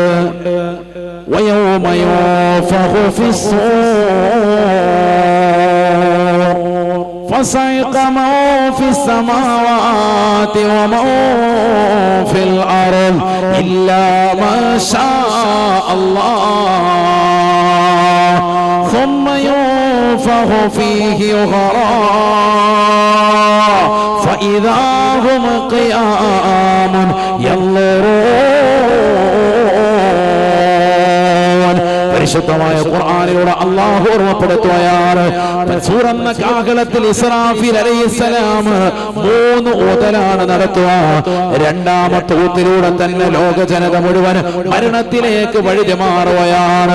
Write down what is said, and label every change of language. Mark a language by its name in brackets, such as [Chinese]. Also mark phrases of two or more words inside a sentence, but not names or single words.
[Arabic] ويوم ينفخ في الصور فصعق من في السماوات ومن في الأرض إلا ما شاء അല്ലാഹ് ثم ينفخ فيه أخرى فإذا هم قيام ينظرون. [Malayalam] പരിശുദ്ധമായ ഖുർആനിലൂടെ അല്ലാഹു ഓർമ്മപ്പെടുത്തുകയാണ്. സൂറന്ന കാഹളത്തിൽ ഇസ്രാഫീൽ അലൈഹിസ്സലാം 3 ഊതലാണ് നടത്തുക. രണ്ടാമത്തെ ഊത്തിലൂടെ തന്നെ ലോക ജനത മുഴുവൻ മരണത്തിലേക്ക് വഴിമാറുകയാണ്.